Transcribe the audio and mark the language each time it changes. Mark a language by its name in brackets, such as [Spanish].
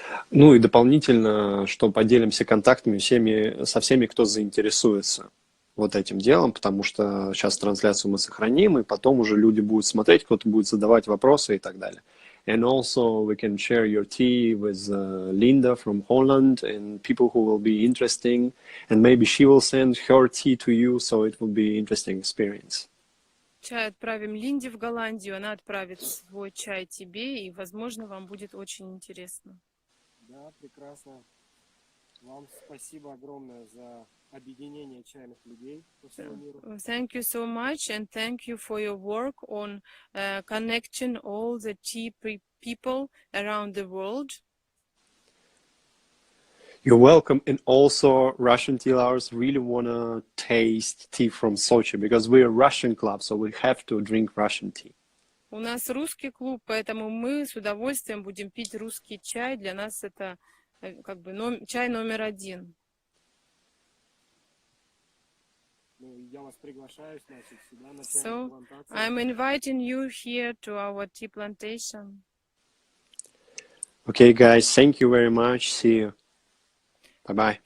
[Russian] Ну и дополнительно, что поделимся контактами со всеми, кто заинтересуется вот этим делом, потому что сейчас трансляцию мы сохраним, и потом уже люди будут смотреть, кто-то будет задавать вопросы и так далее. [English] And also we can share your tea with Linda from Holland and people who will be interesting, and maybe she will send her tea to you, so it will be interesting experience. [Russian] Чай отправим Линде в Голландию, она отправит свой чай тебе, и, возможно, вам будет очень интересно. Да, прекрасно. Вам спасибо огромное за объединение чайных людей по всему миру. [English] Thank you so much, and thank you for your work on connecting all the tea people around the world. You're welcome, and also Russian tea lovers really want to taste tea from Sochi, because we're a Russian club, so we have to drink Russian tea. [Russian] У нас русский клуб, поэтому мы с удовольствием будем пить русский чай. Для нас это как бы чай номер один. Я вас приглашаю, значит, сюда на [English] So, [Russian] плантацию. [English] I'm inviting you here to our tea plantation. Okay, guys, thank you very much. See you. Bye-bye.